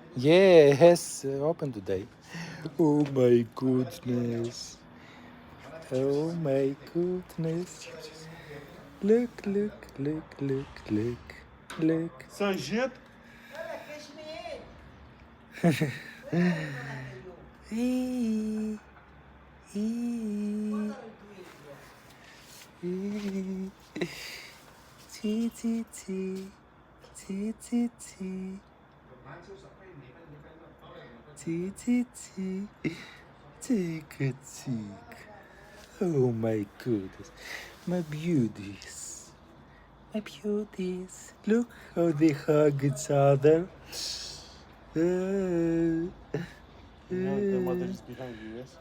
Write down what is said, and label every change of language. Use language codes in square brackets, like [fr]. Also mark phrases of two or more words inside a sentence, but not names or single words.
[en] Yes, open today. Oh my goodness. Oh my goodness. Look, look, look, look, look, look. Sanjito. Ee, ee, ee. Tea, tea, tea. Tea, tea, tea. Tea, tea, tea. Take a tick. Oh my goodness. My beauties. My beauties. Look how they hug each other. You know the mother is behind you, yes?